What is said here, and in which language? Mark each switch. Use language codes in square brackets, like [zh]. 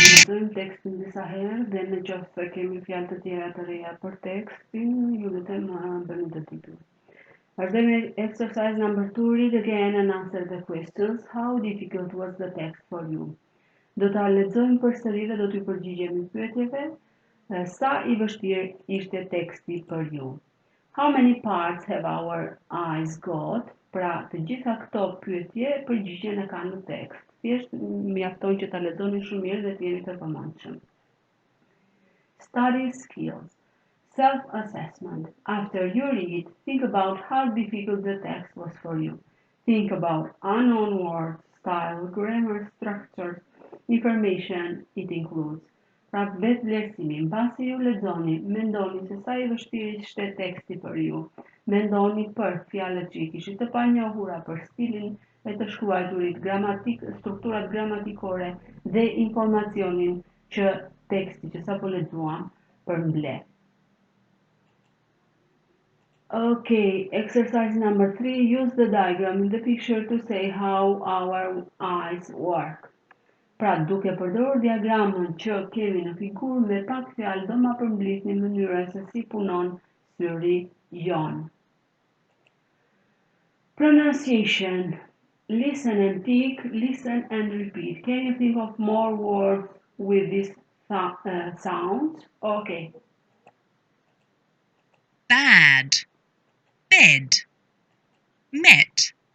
[sq] Lexojmë tekstin disa herë dhe në qoftë se kemi fjalë të tjera të reja për tekstin, ju lutem bëni të titull. Vazhdojmë [en] exercise number 2, read again and answer the questions. How difficult was the text for you? [sq] Do ta lexojmë përsëri dhe do t'ju përgjigjemi pyetjeve. Sa I vështirë ishte teksti për ju? [en] How many parts have our eyes got? [sq] Pra, të gjitha këto pyetje përgjigjen e kanë në tekst. Thjesht mjafton që ta lexoni shumë mirë dhe të jeni të përmendshëm. [en] Study skills. Self-assessment. After you read, think about how difficult the text was for you. Think about unknown words, style, grammar, structures, information it includes. [sq] Pra vetë vlerësimi, mbasi ju lexoni, mendoni se sa i vështirë ishte teksti për ju. Mendoni për fjalët që i kishit të panjohura, për stilin e të shkruarit, strukturat gramatikore dhe informacionin që teksti që sapo lexuam përmble. [en] Okay, exercise number 3. Use the diagram in the picture to say how our eyes work. [sq] Pra, duke përdorur diagramën që kemi në figurë me pak fjalë do ma përmblisni mënyrën se si punon syri jon. [en] Pronunciation. Listen and pick, listen and repeat. Can you think of more words with this sound? Okay. Bad. Bed. Met.